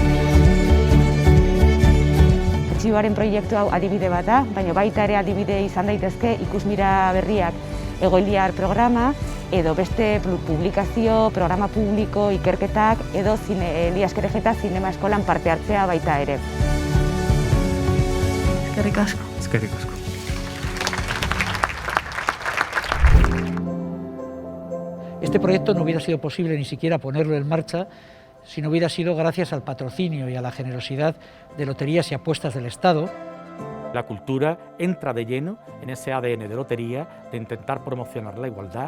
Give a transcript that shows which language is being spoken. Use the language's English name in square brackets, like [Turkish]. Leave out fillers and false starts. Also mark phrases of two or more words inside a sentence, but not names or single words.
[Basque] Artxiboaren proiektu hau adibide bat da, baina baita ere adibide izan daitezke ikusmira berriak egoiliar programa, edo beste publikazio, programa publiko, ikerketak, edo Elias Kerejeta Zinema Eskolan parte hartzea baita ere. Eskerrik asko. Eskerrik asko. [Spanish] Este proyecto no hubiera sido posible ni siquiera ponerlo en marcha si no hubiera sido gracias al patrocinio y a la generosidad de Loterías y Apuestas del Estado. La cultura entra de lleno en ese ADN de Lotería de intentar promocionar la igualdad.